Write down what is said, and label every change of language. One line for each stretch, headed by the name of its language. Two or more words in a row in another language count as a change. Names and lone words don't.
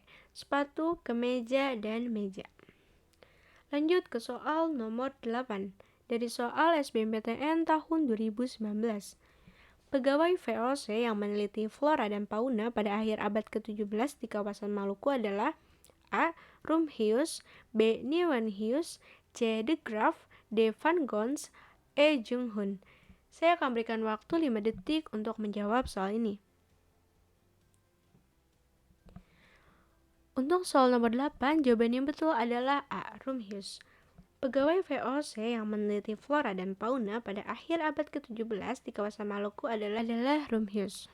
Indonesian: Sepatu, kemeja, dan meja. Lanjut ke soal nomor 8 dari soal SBMPTN tahun 2019. Pegawai VOC yang meneliti flora dan fauna pada akhir abad ke-17 di kawasan Maluku adalah A. Rumhius, B. Nieuwenhuis, C. De Graaf, D. Van Gons, E. Jung Hun. Saya akan berikan waktu 5 detik untuk menjawab soal ini. Untuk soal nomor 8, jawaban yang betul adalah A. Rumhius. Pegawai VOC yang meneliti flora dan fauna pada akhir abad ke-17 di kawasan Maluku adalah Rumhius.